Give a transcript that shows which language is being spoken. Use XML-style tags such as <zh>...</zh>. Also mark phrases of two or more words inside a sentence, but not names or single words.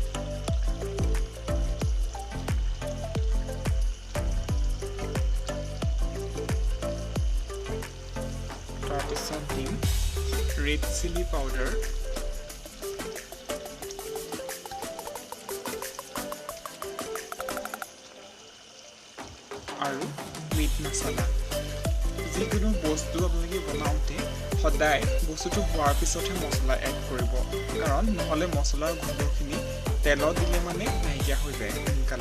<as>তাৰপিছত দিম</as> <en>red chili powder,</en> <as>আৰু</as> <en>meat masala।</en> <as>যিকোনো বস্তু আপোনালোকে বনাওঁতে সদায় বস্তুটো হোৱাৰ পিছতহে মছলা এড কৰিব, কাৰণ নহ'লে মছলাৰ গোন্ধখিনি তেলত দিলে মানে নাইকিয়া হৈ যায় সোনকালে।</as>